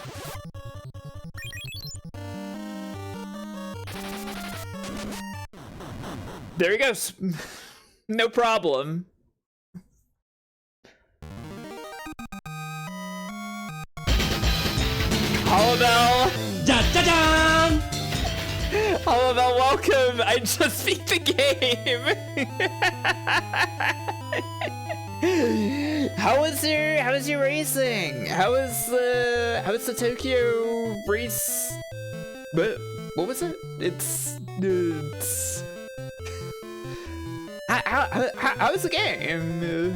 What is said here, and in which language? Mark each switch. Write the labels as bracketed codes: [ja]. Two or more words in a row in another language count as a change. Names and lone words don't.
[en] There he goes. No problem. Hollowbell! Da-da-da! Hollowbell, welcome! I just beat the game! How was your racing? How was the Tokyo race? What was it? It's how was the game?